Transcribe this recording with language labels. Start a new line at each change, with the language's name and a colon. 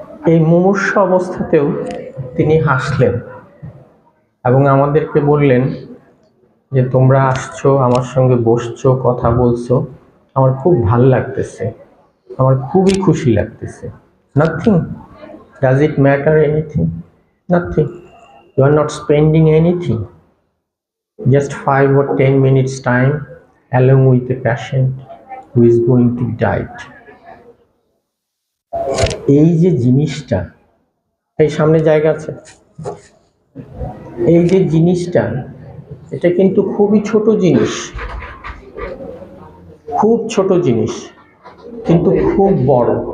Bangla: এই মুমূর্ষ অবস্থাতেও তিনি হাসলেন এবং আমাদেরকে বললেন যে তোমরা আসছো, আমার সঙ্গে বসছো, কথা বলছো, আমার খুব ভাল লাগতেছে, আমার খুবই খুশি লাগতেছে।
English: Nothing, does it matter anything? Nothing, you are not spending anything, just 5 or 10 minutes time along with a patient who is going to die.
Bangla: এই যে জিনিসটা, এই সামনে জায়গা আছে, এই যে জিনিসটা, এটা কিন্তু খুবই ছোট জিনিস, খুব ছোট জিনিস, কিন্তু খুব বড়।